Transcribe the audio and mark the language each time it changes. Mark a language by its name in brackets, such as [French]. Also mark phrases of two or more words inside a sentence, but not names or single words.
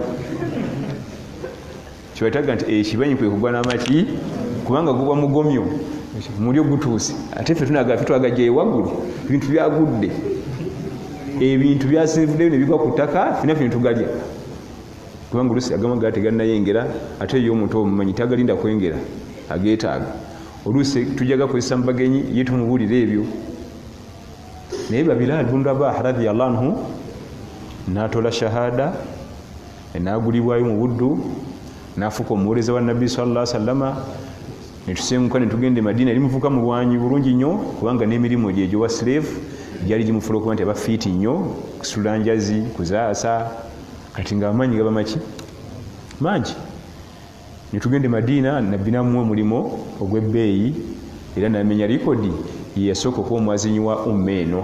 [Ganda] Kibaitaga nti ekibanyi kwe kugwa n'amaki kubanga guba mugomyo mulyo gutuuse ate ffe tunagafe twagajja ewaggulu ebintu byagudde ebintu byasinvuddeyo ne bigwa ku ttaka fina ffe tugalya kubanga oluusi agama gaa tegannayengera ate ye omuntu omumanyi tagalinda kwengera ageetaaga. Oluusi tujja gakozesa mu bagenyi ye tumubuulira ebyo. Naye Bilal bin Rabah [Arabic] رضي الله عنه [Ganda] n'atola shahada n'agulibwayo mu buddu n'afuuka omuweereza wa Nabbi [Arabic] صلى الله عليه وسلم. [Ganda] Ne tusenguka ne tugenda e Madina eri muvuka mu lwanyi bulungi nnyo kubanga n'emirimu gye gyowa slave gyali gimufuula okuba nti aba fiiti nnyo kusula njazi kuzaasa kati ng'amaanyi gaba maki mangi. Ne tugenda e Madina Nabbi n'amuwa omulimo ogw'ebbeeyi era n'amenya likodi ye yasooka okuba omwazinyi wa eno.